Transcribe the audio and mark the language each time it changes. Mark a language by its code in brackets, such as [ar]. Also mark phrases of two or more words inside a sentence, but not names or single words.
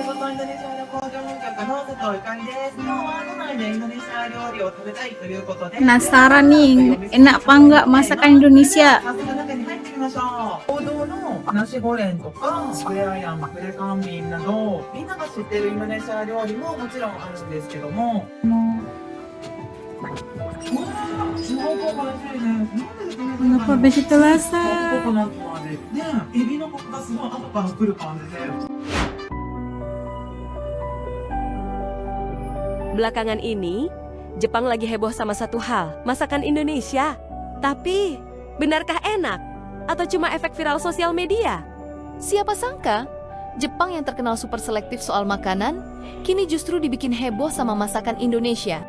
[ja] インドネシア旅行業務局の佐藤ゆかりです。今日は都内でインドネシア料理を食べたいということで [id] Penasaran nih, enak apa enggak masakan Indonesia? [ja] 早速中に入ってみましょう。王道のナシゴレンとかクレアヤン、クレカンビンなどみんなが知ってるインドネシア料理ももちろんあるんですけども、すごく美味しいです。なんでですね、 [id] Kenapa begitu [ja] コ [id] rasa? [ja] コナッツの味で、エビのコクがすごい後から来る感じで。 [id] Belakangan ini, Jepang lagi heboh sama satu hal, masakan Indonesia. Tapi, benarkah enak? Atau cuma efek viral sosial media? Siapa sangka, Jepang yang terkenal super selektif soal makanan, kini justru dibikin heboh sama masakan Indonesia.